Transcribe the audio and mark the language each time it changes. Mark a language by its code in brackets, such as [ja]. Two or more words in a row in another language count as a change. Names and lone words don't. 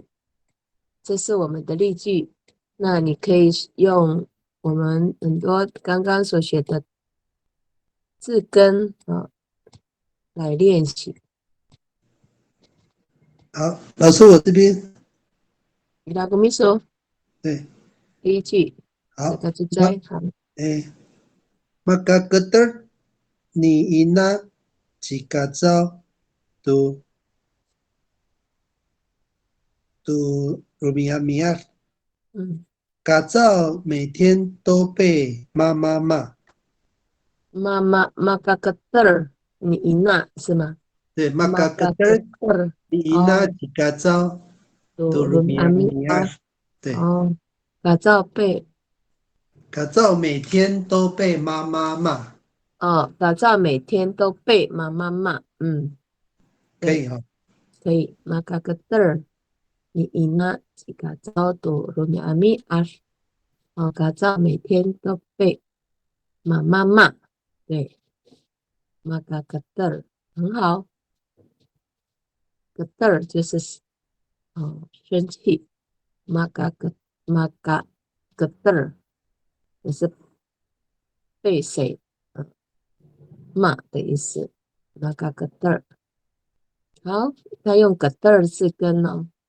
[zh] 这是我们的例句，那你可以用我们很多刚刚所学的字根来练习。好，老师，我这边你那个秘书，对，第一句，好，这个就在好。 [pwn] maka keter ni ina jika zao tu rumiah [zh] 嘎造每天都被妈妈骂。 [pwn] maka keter ni ina 是吗？ [zh] 对 ，maka [pwn] maka keter keter ni ina jika zao tu rumiah 对， [zh] 嘎造被嘎造每天都被妈妈骂。嘎造每天都被妈妈骂，可以哈，可以 ， [pwn] maka keter ni ina jika zao tu rumiah [zh] 嘎造每天都被妈妈骂，对， [pwn] maka keter [zh] 很好，keter 就是生气， [pwn] maka keter [zh] 也是被谁骂的意思， [pwn] maka keter [zh] 好，他用 keter 字根哦。